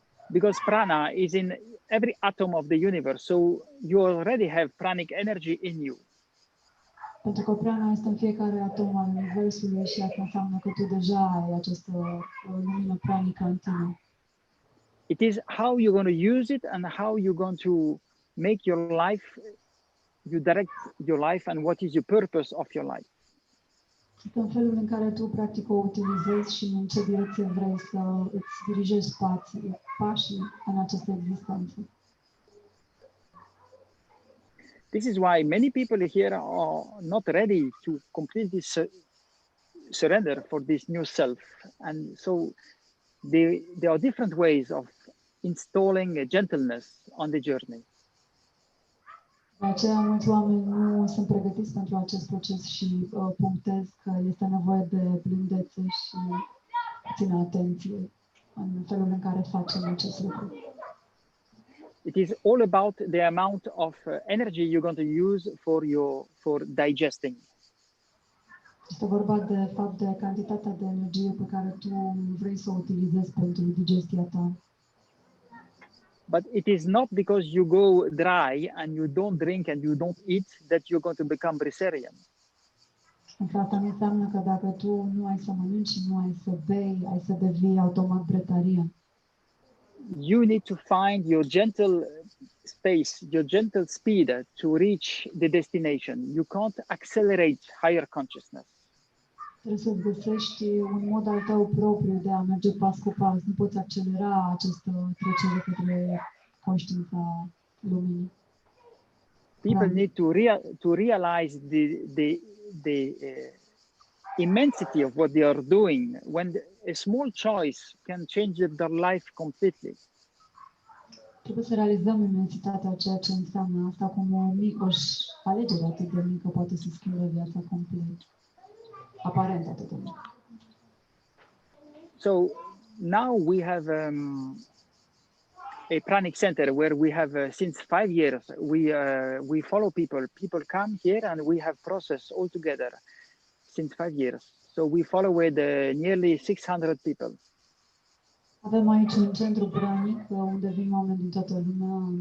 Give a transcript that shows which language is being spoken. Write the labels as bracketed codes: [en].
[en] Because prana is in every atom of the universe, so you already have pranic energy in you. [ro] Pentru că prana este în fiecare atom al universului și asta înseamnă că tu deja ai această lumină pranică în tine. [en] It is how you're going to use it and how you're going to make your life, you direct your life and what is your purpose of your life. [ro] Este în felul în care tu practic o utilizezi și în ce direcție vrei să îți dirigezi pașii în această existență. [en] This is why many people here are not ready to completely surrender for this new self. And so there are different ways of installing a gentleness on the journey. [ro] De aceea, mulți oameni nu sunt pregătiți pentru acest proces și punctez că este nevoie de blândețe și ține atenție în felul în care facem acest lucru. [en] It is all about the amount of energy you're going to use for digesting. [ro] Este vorba de fapt de cantitatea de energie pe care tu vrei să o utilizezi pentru digestia ta. [en] But it is not because you go dry and you don't drink and you don't eat that you're going to become breatharian. [ro] Însă asta nu înseamnă că dacă tu nu ai să mănânci și nu ai să bei, ai să devii automat brețarian. [en] You need to find your gentle space, your gentle speed to reach the destination. You can't accelerate higher consciousness. [ro] Trebuie să găsești un mod al tău propriu de a merge pas cu pas. Nu poți accelera această trecere către conștiința luminii. [en] People need to realize the immensity of what they are doing when a small choice can change their life completely. [ro] Trebuie să realizăm imensitatea ceea ce înseamnă asta, cum o mică alegere atât de mică poate să schimbe viața complet. Aparent atât de mică. [en] So now we have a Pranic center where we have since 5 years we follow people. People come here and we have process all together since 5 years. So we follow with nearly 600 people. [ro] Avem aici un centru Pranic unde vin oameni din toată lumea.